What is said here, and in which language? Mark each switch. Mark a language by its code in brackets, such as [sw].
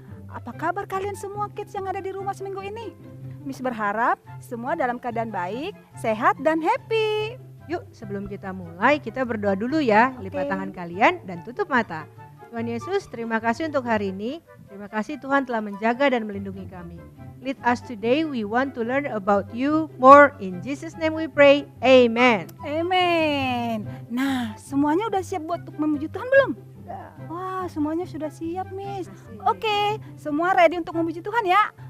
[id] Apa kabar kalian semua kids yang ada di rumah seminggu ini? Miss berharap semua dalam keadaan baik, sehat dan happy. Yuk sebelum kita mulai kita berdoa dulu ya. Lipat Oke. tangan kalian dan tutup mata. Tuhan Yesus, terima kasih untuk hari ini. Terima kasih Tuhan telah menjaga dan melindungi kami. [en] Lead us today, we want to learn about you more. In Jesus' name we pray, amen. [id] Amen. Nah, semuanya udah siap buat untuk memuji Tuhan belum? Wah, semuanya sudah siap, Miss. Oke, semua ready untuk memuji Tuhan ya.